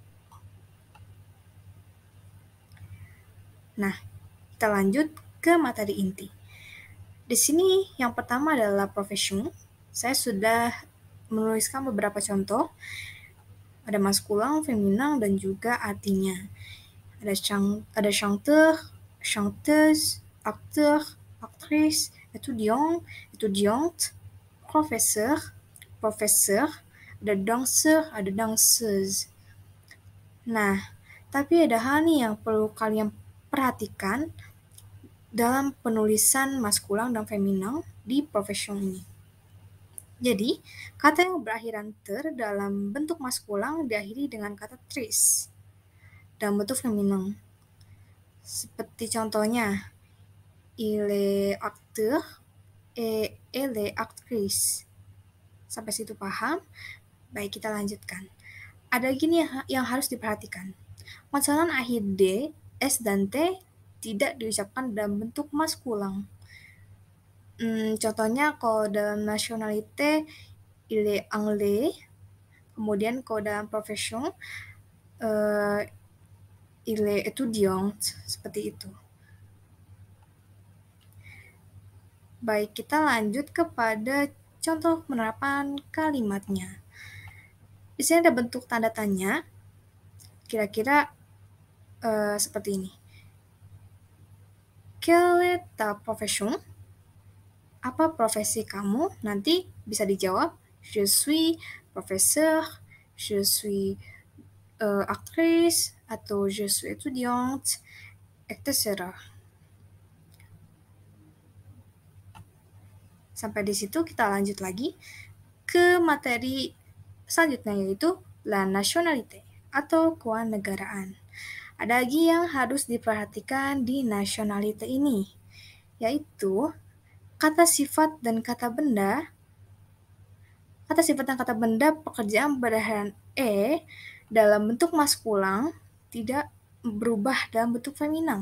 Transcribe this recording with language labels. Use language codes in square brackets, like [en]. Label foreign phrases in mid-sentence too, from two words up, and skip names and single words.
[id] Nah, kita lanjut ke materi inti. Di sini yang pertama adalah profession. Saya sudah menuliskan beberapa contoh. Ada maskulin, feminin, dan juga artinya. [fr] Ada chanteur, chanteuse, acteur, actrice, étudiant, étudiante, professeur, professeur, [id] ada danseur, ada danseuse. Nah, tapi ada hal nih yang perlu kalian perhatikan dalam penulisan maskulin dan feminin di profession ini. Jadi, kata yang berakhiran ter dalam bentuk maskulin diakhiri dengan kata tris dalam bentuk feminin. Seperti contohnya, [fr] il est acteur et elle est actrice. [id] Sampai situ paham? Baik, kita lanjutkan. Ada gini yang harus diperhatikan. Konsonan akhir D, S, dan T tidak diucapkan dalam bentuk maskulin. Contohnya kalau dalam nationalité, [fr] il est anglais, [id] kemudian kalau dalam profession, [fr] il est étudiant, [id] seperti itu. Baik, kita lanjut kepada contoh penerapan kalimatnya. Di sini ada bentuk tanda tanya, kira-kira seperti ini. [fr] Quelle est ta profession? [id] Apa profesi kamu? Nanti bisa dijawab, [fr] je suis professeur, je suis actrice, atau je suis étudiante, etc. [id] Sampai di situ kita lanjut lagi ke materi selanjutnya yaitu [fr] la nationalité [id] atau kewarganegaraan. Ada lagi yang harus diperhatikan di nationalité ini, yaitu kata sifat dan kata benda pekerjaan berakhiran e dalam bentuk maskulin tidak berubah dalam bentuk feminin.